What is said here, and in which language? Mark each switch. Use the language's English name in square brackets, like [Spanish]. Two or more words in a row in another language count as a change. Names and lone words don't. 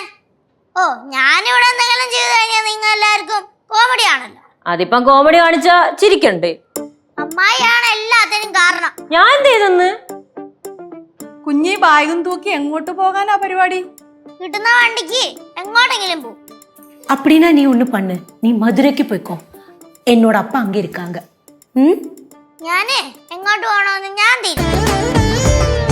[Malayalam] ഓ, ഞാനിവിടെ എന്തെങ്കിലും ചെയ്തു കഴിഞ്ഞാൽ നിങ്ങൾ എല്ലാവർക്കും കോമഡി ആണല്ലോ. അതിപ്പം കോമഡി കാണിച്ചാ ചിരിക്കണ്ടേ? അമ്മായിയാണ് എല്ലാത്തിനും കാരണം. ഞാൻ എന്ത് ചെയ്തെന്ന്? കുഞ്ഞി ബാഗും തൂക്കി എങ്ങോട്ട് പോകാനാ പരിപാടി? കിട്ടുന്ന വണ്ടിക്ക് എങ്ങോട്ടെങ്കിലും പോ. [Tamil] அப்படின்னா நீ ஒண்ணு பண்ணு, நீ மதுரைக்கு போய்க்கோ. என்னோட அப்பா அங்க இருக்காங்க. [Malayalam] ഞാനേ എങ്ങോട്ട് പോകണമെന്ന് ഞാൻ തീരുമാനിച്ചു.